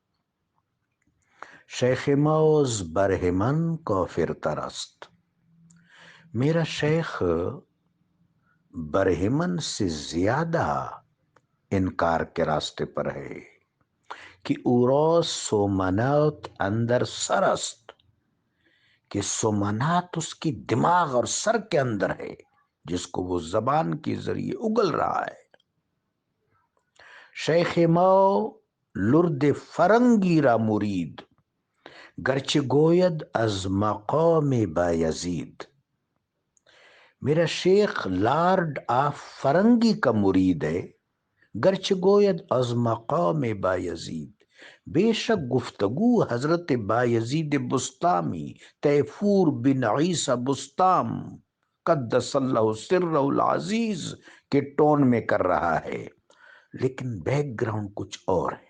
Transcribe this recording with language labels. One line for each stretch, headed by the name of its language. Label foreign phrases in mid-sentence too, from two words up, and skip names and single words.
Persian: شیخ موز برہمن کافر ترست،
Urdu: میرا شیخ برہمن سے زیادہ انکار کے راستے پر ہے کہ
Persian: اوروس سومنات اندر سرست،
Urdu: کہ سومنات اس کی دماغ اور سر کے اندر ہے، جس کو وہ زبان کے ذریعے اگل رہا ہے۔
Persian: شیخ مو لرد فرنگی را مرید، گرچہ گوید از مقام بایزید۔
Urdu: میرا شیخ لارڈ آف فرنگی کا مرید ہے،
Persian: گرچہ گوید از مقام بایزید۔
Urdu: بے شک گفتگو حضرت بایزید بسطامی، تیفور بن عیسیٰ بسطام
Arabic: قدس اللہ سرہ العزیز
Urdu: کے ٹون میں کر رہا ہے، لیکن بیک گراؤنڈ کچھ اور ہے۔